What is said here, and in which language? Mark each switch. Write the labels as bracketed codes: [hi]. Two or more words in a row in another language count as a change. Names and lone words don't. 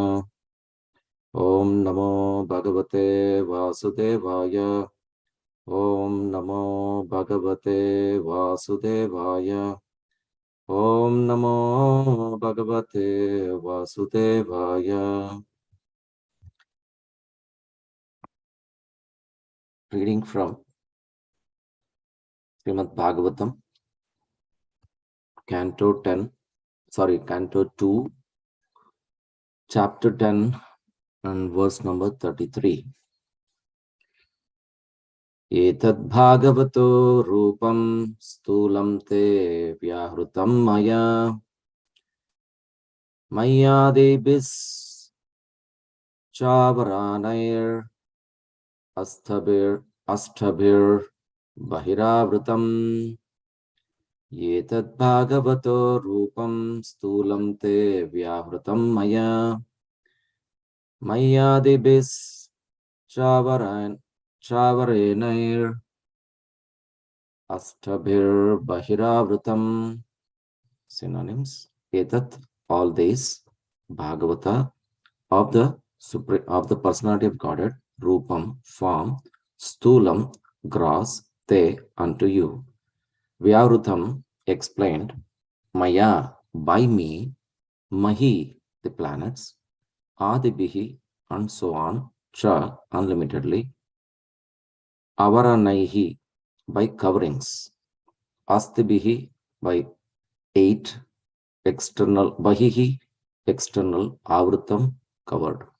[sa] ॐ नमो भगवते वासुदेवाय। ॐ नमो भगवते वासुदेवाय। ॐ नमो भगवते वासुदेवाय। [en] Reading from Srimad Bhagavatam, Canto 2, Chapter 10 and verse number 33. [sa] Etad bhagavato rupam sthulam te vyahrutam mayadebis chavaranair astabhir bahiravrutam. Etad bhagavato rupam sthulam te vyahrutam mayadebis chavarenair astabhir bahiravrutam. [en] Synonyms: Etat, all this, Bhagavata, of the personality of Godhead, Rupam, form, Sthulam, gross, Te, unto you, Vyavrutam, explained, Maya, by me, Mahi, the planets, Adibihi, and so on, Cha, unlimitedly, Avaranaihi, by coverings, Astibihi, by 8, external, Bahihi, external, Avrutam, covered.